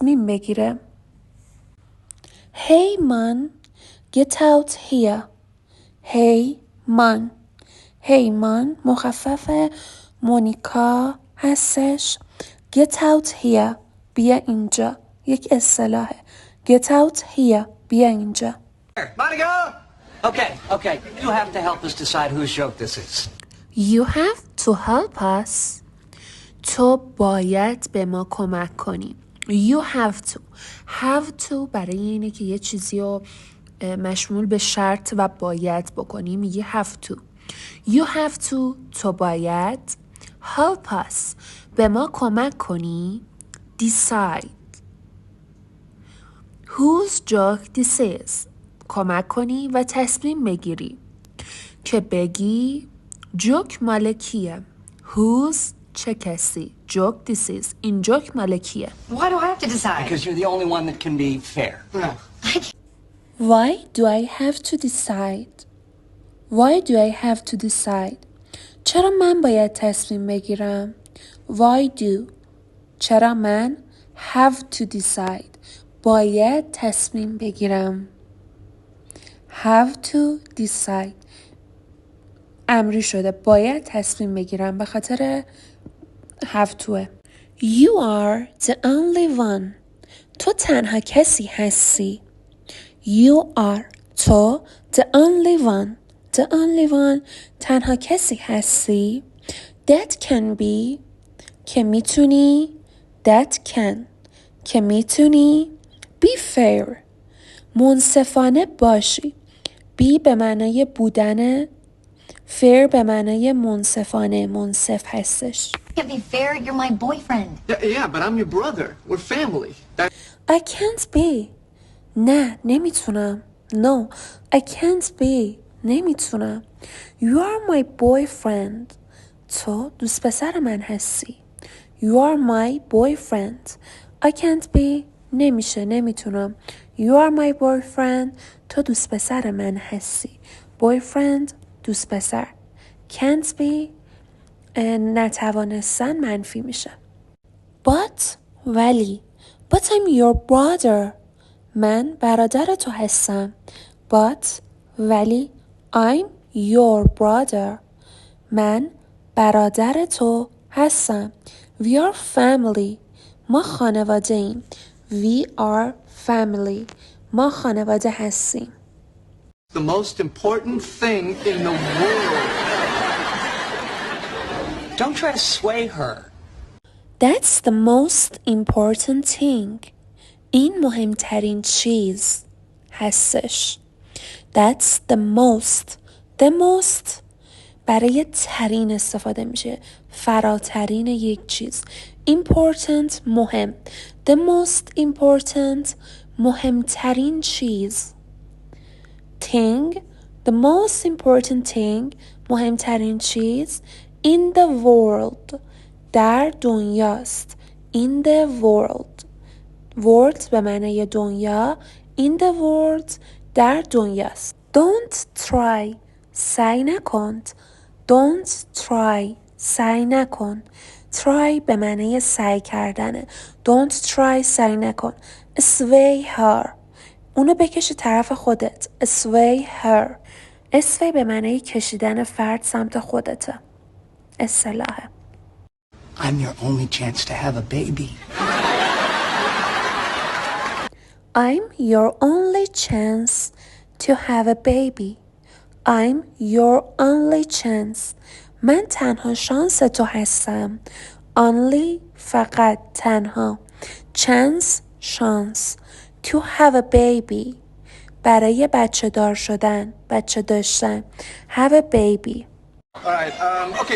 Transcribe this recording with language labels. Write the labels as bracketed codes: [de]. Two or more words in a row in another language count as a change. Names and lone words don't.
[fa] تصمیم بگیره. [en] Hey man, get out here. Hey man. Hey man [fa] مخفف مونیکا هستش. [en] Get out here. [fa] بیا اینجا. یک اصطلاحه. [en] Get out here. [fa] بیا اینجا. [en] Monica! Okay. You have to help us decide whose joke this is. You have to help us. [fa] تو باید به ما کمک کنی. [en] You have to. Have to [fa] برای اینه که یه چیزی رو مشمول به شرط و باید بکنی میگی [en] have to. You have to. [fa] تو باید [en] help us. [fa] به ما کمک کنی. [en] Decide. Whose joke this is. [fa] کمک کنی و تصمیم بگیری. که بگی جوک مال کیه. Whose چه کسی. [en] Joke this is. [fa] این جوک مال کیه. [en] Why do I have to decide? Because you're the only one that can be fair. No. Why do I have to decide? Why do I have to decide? [fa] چرا من باید تصمیم بگیرم؟ [en] Why do. [fa] چرا من [en] have to decide. [fa] باید تصمیم بگیرم. [en] Have to decide. [fa] امری شده. باید تصمیم بگیرم به خاطر [en] have toه. You are the only one. [fa] تو تنها کسی هستی. [en] You are. تو the only one. The only one. [fa] تنها کسی هستی. [en] That can be. [fa] که میتونی. [en] That can. [fa] که میتونی. [en] Be fair. [fa] منصفانه باشی. Be به معنای بودن. Fair به معنای منصفانه. منصف هستش. [en] Can't be fair. You're my boyfriend. Yeah, but I'm your brother. We're family. I can't be. [fa] نه نمیتونم. [en] No, I can't be. نمیتونم. You are my boyfriend. [fa] تو دوست پسر من هستی. [en] You are my boyfriend. I can't be. [fa] نمیشه نمیتونم. [en] You are my boyfriend. [fa] تو دوست پسر من هستی. Boyfriend دوست پسر. [en] Can't be [fa] نتوانستن منفی میشه. [en] But ولی. But I'm your brother. [fa] من برادر تو هستم. [en] But ولی I'm your brother. [fa] من برادر تو هستم. [en] We are family. [fa] ما خانواده ایم. [en] We are family. [fa] ما خانواده هستیم. [en] The most important thing in the world. Don't try to sway her. That's the most important thing. [fa] این مهمترین چیز هستش. [en] That's the most. The most [fa] برای ترین استفاده میشه. فراترین یک چیز. Important مهم. [en] The most important [fa] مهمترین چیز. [en] Thing the most important thing [fa] مهمترین چیز. [en] In the world [fa] در دنیاست. [en] In the world. World [fa] به معنی دنیا. [en] In the world [fa] در دنیاست. [en] Don't try [fa] سعی نکن. [en] Don't try [fa] سعی نکن. Try به معنی سعی کردنه. [en] Don't try [fa] سعی نکن. [en] Sway her [fa] اونو بکشی طرف خودت. [en] Sway her. Sway [fa] به معنی کشیدن فرد سمت خودته. اصطلاحه. [en] I'm your only chance to have a baby. I'm your only chance to have a baby. I'm your only chance. [fa] من تنها شانس تو هستم. Only فقط تنها. Chance شانس. [en] To have a baby [fa] برای بچه دار شدن. بچه داشتن. [en] Have a baby. All right. Okay.